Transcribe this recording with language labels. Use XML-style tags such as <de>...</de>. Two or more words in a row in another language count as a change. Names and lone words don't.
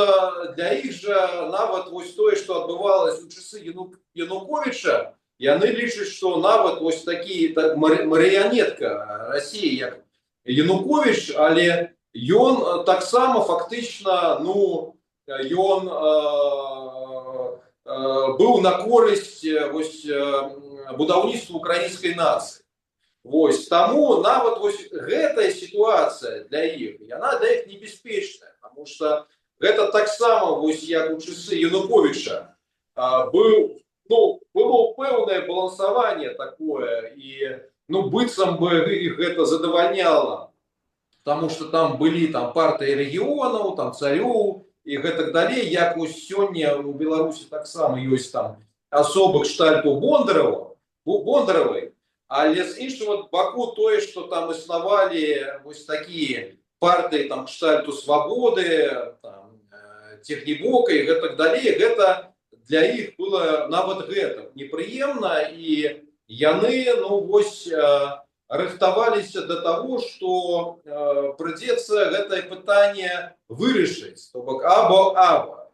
<be>для іх жа нават тое, што адбывалася ў часы Януковіча, яны лічаць, што нават такі марыянетка Расіі, як Януковіч, але ён таксама фактычна, ён быў на корысць будаўніцтву украінскай нацыі. Таму нават гэтая сітуацыя для іх, яна для іх небяспечная,</be> <ru>потому что</ru> <be>гэта таксама, як у часы Януковіча, было пэўнае балансаванне такое, і быццам бы іх гэта задавальняла,</be> <ru>потому что</ru> <be>там былі партыі рэгіёнаў, цароў і гэтак далей, як сёння у Беларусі таксама ёсць там асобы кшталту Бондаравай. Але з іншага баку тое, што там існавалі такія партыі кшталту Свабоды, Технібока і гэтак далей, гэта для іх было нават гэта непрыемна, і яны рыхтаваліся да таго, што прыйдзецца гэтае пытанне вырашыць, то бок або.</be>